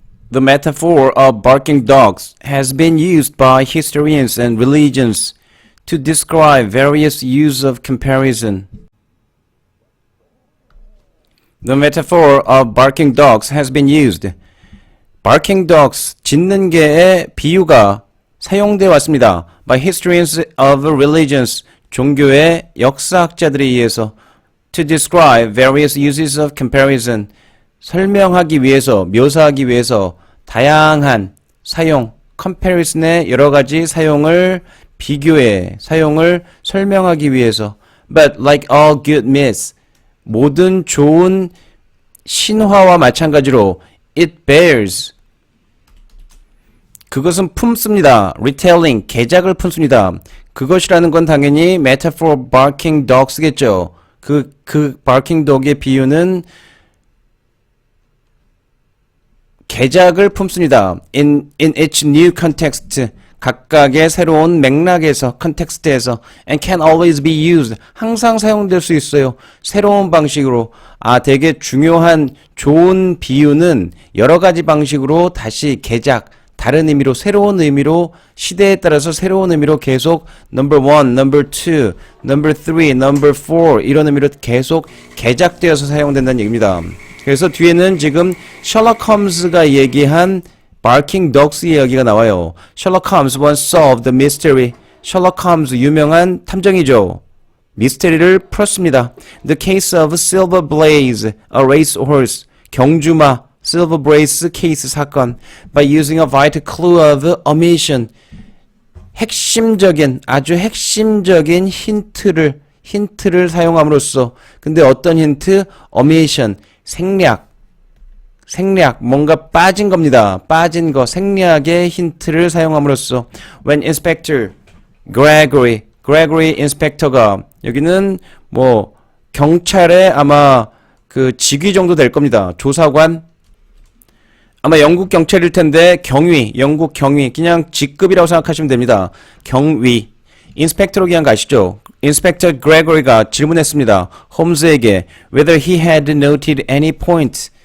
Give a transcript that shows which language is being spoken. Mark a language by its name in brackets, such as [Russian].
[English] The metaphor of barking dogs has been used by historians and religions to describe various uses of comparison. The metaphor of barking dogs has been used. Barking dogs, [Korean] 짖는 개의 비유가 사용되어 왔습니다. [English] By historians of religions, [Korean] 종교의 역사학자들에 의해서 [English] to describe various uses of comparison, [Korean] 설명하기 위해서, 묘사하기 위해서 다양한 사용, comparison의 여러 가지 사용을 비교해, 사용을 설명하기 위해서. [English] But like all good myths, [Korean] 모든 좋은 신화와 마찬가지로 [English] it bears, [Korean] 그것은 품습니다. retelling, 개작을 품습니다. 그것이라는 건 당연히 [English] metaphor barking dogs [Korean] 겠죠. 그 barking dog의 비유는 개작을 품습니다. [English] In its new context, [Korean] 각각의 새로운 맥락에서, 컨텍스트에서 [English] and can always be used, [Korean] 항상 사용될 수 있어요. 새로운 방식으로. 되게 중요한 좋은 비유는 여러 가지 방식으로 다시 개작, 다른 의미로, 새로운 의미로, 시대에 따라서 새로운 의미로 계속 number 1, number 2, number 3, number 4 이런 의미로 계속 개작되어서 사용된다는 얘기입니다. 그래서 뒤에는 지금 셜록 홈즈가 얘기한 barking dogs 이야기가 나와요. [English] 셜록 홈즈 once solved the mystery. [Korean] 셜록 홈즈 유명한 탐정이죠. 미스테리를 풀었습니다. [English] The case of Silver Blaze, a racehorse. [Korean] 경주마 Silver Blaze 케이스 사건. [English] By using a vital clue of omission. [Korean] 핵심적인, 아주 핵심적인 힌트를 사용함으로써. 근데 어떤 힌트? omission. 생략, 뭔가 빠진 겁니다. 빠진 거, 생략의 힌트를 사용함으로써 [English] when Inspector Gregory [Korean] 인스펙터가 여기는 뭐 경찰의 아마 그 직위 정도 될 겁니다. 조사관, 아마 영국 경찰일 텐데 영국 경위, 그냥 직급이라고 생각하시면 됩니다. 경위, 인스펙터로 그냥 가시죠. 인스펙터 그레고리가 질문했습니다. 홈즈에게 [English] whether he had noted any point.